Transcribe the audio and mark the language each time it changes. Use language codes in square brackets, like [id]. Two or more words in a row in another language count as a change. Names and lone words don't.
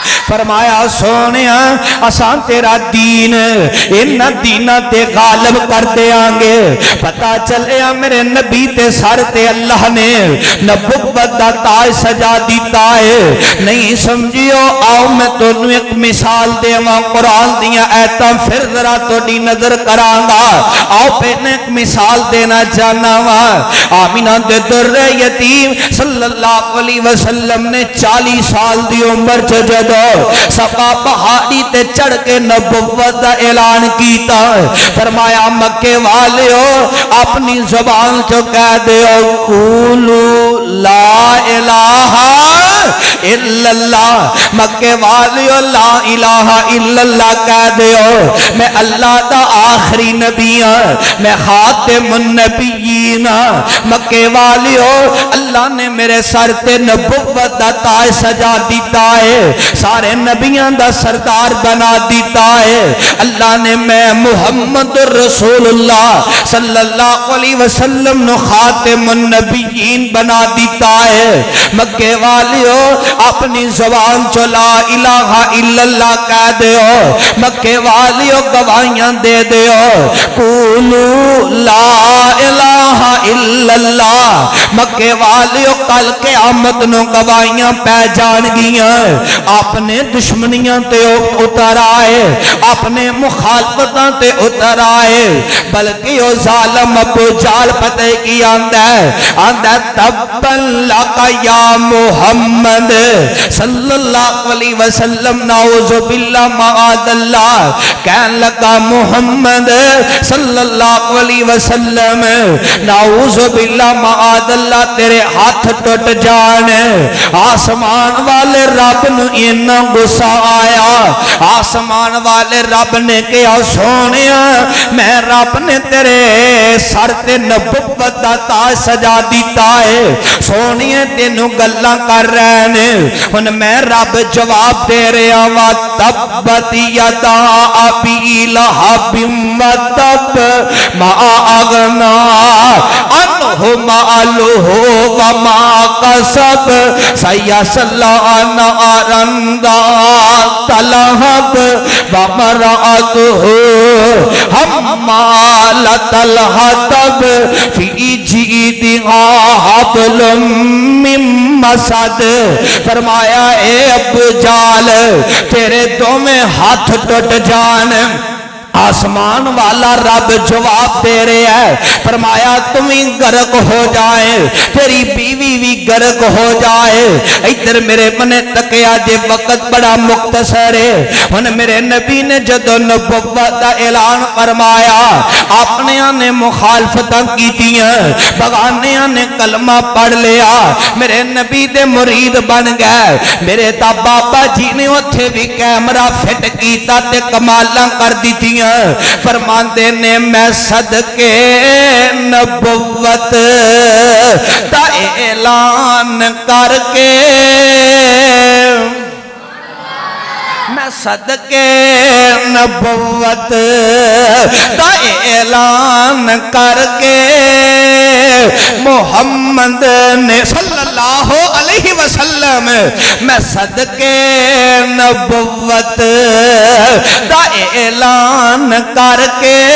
[pa] فرمایا سونیا اساں تیرا دین انہاں دینا تے غالب کر دیاں گے۔ پتہ چلیا میرے نبی تے سر تے اللہ نے نبوت دا تاج سجا دیتا ہے۔ نہیں سمجھیو، آؤ میں تانوں ایک مثال دیواں قرآن دیاں ایتاں پھر ذرا تہاڈی نظر کراں گا۔ آؤ پہلے ایک مثال دینا چاہنا وا۔ آمینہ دے در یتیم [ar] صلی اللہ علیہ وسلم [pa] نے 40 سال دی عمر چ جدو صفا پہاڑی تے چڑھ کے نبوت دا اعلان کیتا، فرمایا مکے والیو اپنی زبان چو کہہ دیو [ar] قولوا لا الہ الا اللہ۔ [pa] مکے والیو [ar] لا الہ الا اللہ [pa] کہہ دیو، میں اللہ دا آخری نبی ہاں، میں [ar] خاتم النبیین [pa] ہاں۔ مکے والیو اللہ نے میرے سر تے نبوت دا تاج سجا دیتا ہے، سارے نبیاں دا سردار بنا دیتا ہے۔ اللہ نے میں محمد [ar] رسول اللہ صلی اللہ علیہ وسلم [pa] نو [ar] خاتم النبیین [pa] بنا دیتا ہے۔ مکے والیو اپنی زبان چو [ar] لا الہ الا اللہ [pa] کہہ دیو، مکے والیو گواہیاں دے دیو [ar] قولوا لا الہ الا اللہ۔ [pa] مکے والیو کل قیامت نو گواہیاں پہ جان گیاں، اپنے دشمنیاں تے اتر آئے، اپنے مخالفتاں تے اتر آئے، بلکہ او ظالم ابو جال پتہ کی آندہ ہے تبن لکا یا محمد [ar] صلی اللہ علیہ وسلم نعوذ باللہ معاذ اللہ، [pa] کہن لگا محمد [ar] صلی اللہ علیہ وسلم نعوذ باللہ معاذ اللہ [pa] تیرے ہاتھ ٹوٹ جان۔ آسمان والے رب نو اینا غصہ آیا، آسمان والے رب نے کہا سونیا میں رب نے تیرے سر تے نبوت دا تاج سجا دیتا ہے، سونیا تینوں گلاں کر رہے نے، ہن میں رب جواب دے رہا وا [ar] تبت یدا ابی لہب وتب ما اغنا عنہ مالہ وما کسب سیصلی نارا ذات لہب وامرأتہ حمالۃ الحطب فی جیدہا حبل من مسد۔ [pa] فرمایا اے ابو جال تیرے دو میں ہاتھ ٹوٹ جان۔ [ur] آسمان والا رب جواب دے رہے ہیں، فرمایا تمہیں غرق ہو جائے، تیری بیوی بھی غرق ہو جائے۔ [pa] ادھر میرے منے تکیا جے وقت بڑا مختصر ہے، ہن میرے نبی نے جدو نبوت دا اعلان فرمایا، اپنیاں نے مخالفتاں کیتیاں، بغانیاں نے کلمہ پڑھ لیا، میرے نبی دے مرید بن گئے۔ میرے تا بابا جی نے اتھے بھی کیمرہ فٹ کیتا تے کمالاں کر دیتیاں، فرماندے نے میں صدقے نبوت دا اعلان کر کے، میں صدقے نبوت دا اعلان کر کے محمد نے [ar] صلی اللہ علیہ وسلم، [pa] میں صدقے نبوت دا اعلان کر کے